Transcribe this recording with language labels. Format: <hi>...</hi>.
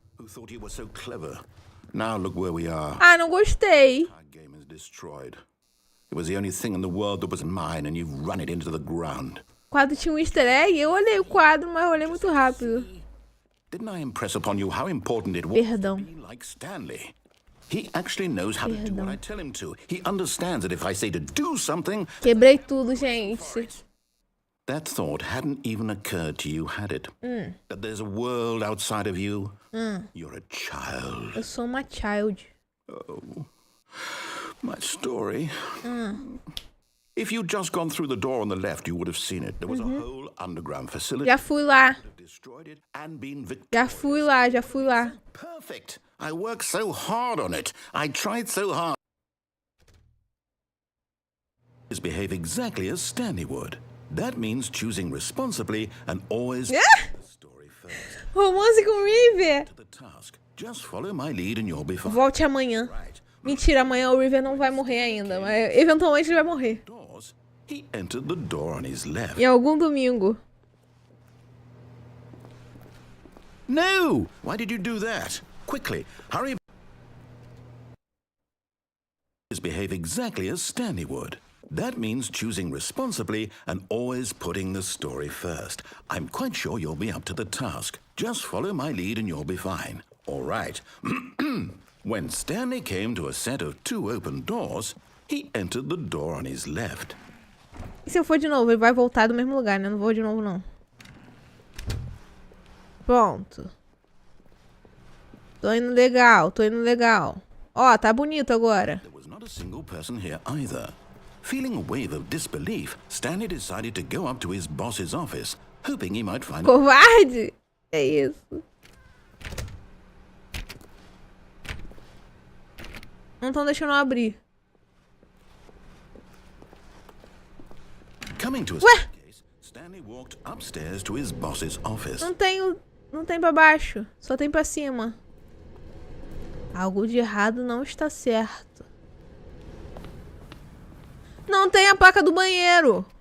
<en>Who thought you were so clever? Now look where we are.</en> <pt>Ah, não gostei.</pt> <en>Our game is destroyed. It was the only thing in the world that was mine, and you've run it into the ground.</en> <pt>O quadro tinha um easter egg. Eu olhei o quadro, mas eu olhei muito rápido.</pt> <en>Didn't I impress upon you how important it was</en> <pt>Perdão.</pt> <en>to be like Stanley? He actually knows how to do what I tell him to. He understands that if I say to do something...</en> <pt>Quebrei tudo, gente.</pt> <en>That thought hadn't even occurred to you, had it? That there's a world outside of you? You're a child.</en> <pt>Eu sou uma child.</pt> <en>Oh, my story. If you'd just gone through the door on the left, you would have seen it. There was a whole underground facility.</en> <pt>Já fui lá.</pt> <en>Destroyed it and been</en> <pt>Já fui lá.</pt> <en>Perfect. I worked so hard on it. I tried so hard. Behave exactly as Stanley would. That means choosing responsibly and always the story first.</en> <pt>Romance com River.</pt> <en>To the task. Just follow my lead and you'll be fine.</en> <pt>Volte amanhã. Mentira, amanhã o River não vai morrer ainda, mas eventualmente ele vai morrer.</pt> <en>He entered the door on his left.</en> <pt>Em algum domingo.</pt> <en>No! Why did you do that? Quickly, hurry. Behave exactly as Stanley would. That means choosing responsibly and always putting the story first. I'm quite sure you'll be up to the task. Just follow my lead and you'll be fine. All right. When Stanley came to a set of 2 open doors, he entered the door on his left.</en> <pt>E se eu for de novo? Ele vai voltar do mesmo lugar, né? Não vou de novo, não. Pronto. Tô indo legal. Ó, tá bonito agora.</pt> <en>There was not a single person here either. Feeling a wave of disbelief, Stanley decided to go up to his boss's office, hoping he might find...</en> <pt>Covarde? É isso. Não estão deixando eu abrir.</pt> <en>Coming to a staircase, Stanley walked upstairs to his boss's office.</en> <pt>Não tem pra baixo, só tem pra cima. Algo de errado não está certo. Não tem a placa do banheiro.</pt>